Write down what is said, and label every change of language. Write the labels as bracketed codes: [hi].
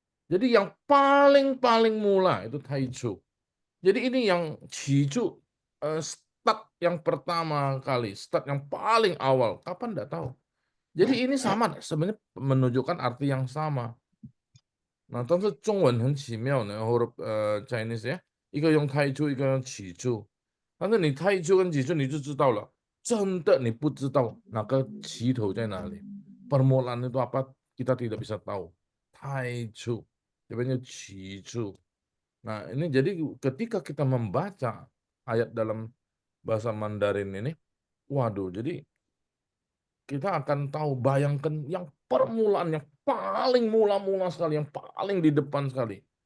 [id] Jadi yang paling mula itu Taichu. Jadi ini yang Cicu start yang pertama kali, start yang paling awal. Kapan enggak tahu. Jadi ini sama sebenarnya menunjukkan arti yang sama. [zh] Nah, 但是中文很奇妙呢， [id] huruf Chinese [zh] 呀，一个用太初，一个用起初。但是你太初跟起初你就知道了，真的你不知道哪个起头在哪里。 [id] Permulaan itu apa kita tidak bisa tahu. [zh] 太初，这边就起初。 [id] Nah, ini jadi ketika kita membaca ayat dalam bahasa Mandarin ini, waduh, jadi kita akan tahu, bayangkan yang permulaan yang paling mula-mula sekali, yang paling di depan sekali.